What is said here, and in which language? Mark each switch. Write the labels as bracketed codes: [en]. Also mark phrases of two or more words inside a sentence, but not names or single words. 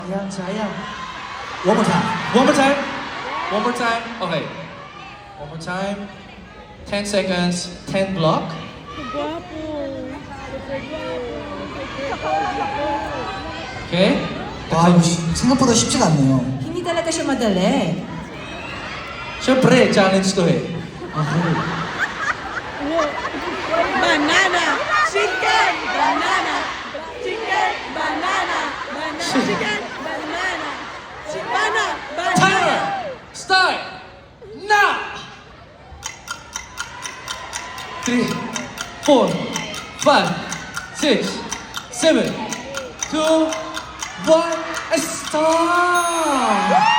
[tl] Sayang. [en] One more time. One more time. One more time. Okay. One more time. 10 seconds. 10 block. Okay. [ko] 와, 이거 생각보다 쉽지가 않네요. [tl] Hindi talaga siya madali. Siyempre, challenge to eh. [en] Banana, chicken, banana, chicken, banana, banana, chicken, banana, banana, Timer! Start! Now! 3, 4, 5, 6, 7, 2, 1, and start!